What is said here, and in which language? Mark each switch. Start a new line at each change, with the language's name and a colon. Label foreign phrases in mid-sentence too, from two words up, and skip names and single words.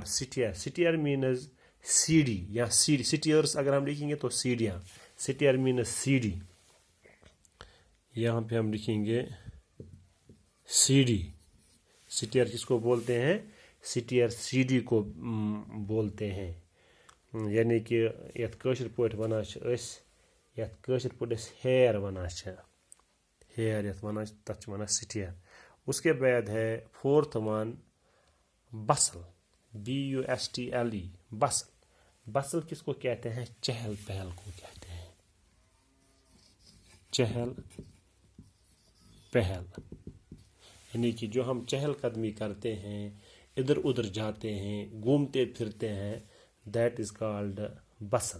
English: stair, stair means
Urdu: سیڑھی یا سیڑھی. سٹیئرس اگر ہم لکھیں گے تو سیڑھیاں.
English: stair means سیڑھی.
Urdu: یہاں پہ ہم لکھیں گے سیڑھی. سٹیئر کس کو بولتے ہیں؟ سٹیئر سیڑھی کو بولتے ہیں.
Kashmiri: یعنی کہ یت کٲشِر پٲٹھۍ وَنان چھِ أسۍ، یتھ کٲشِر پٲٹھۍ أسۍ ہیر وَنان چھِ، ہیر یتھ وَنان چھِ تَتھ چھِ وَنان سٹیئر.
Urdu: اس کے بعد ہے
English: fourth one bustle, BUSTLE. bustle.
Urdu: بسل کس کو کہتے ہیں؟ چہل پہل کو کہتے ہیں. چہل پہل یعنی کہ جو ہم چہل قدمی کرتے ہیں، ادھر ادھر جاتے ہیں، گھومتے پھرتے ہیں،
English: that is called bustle.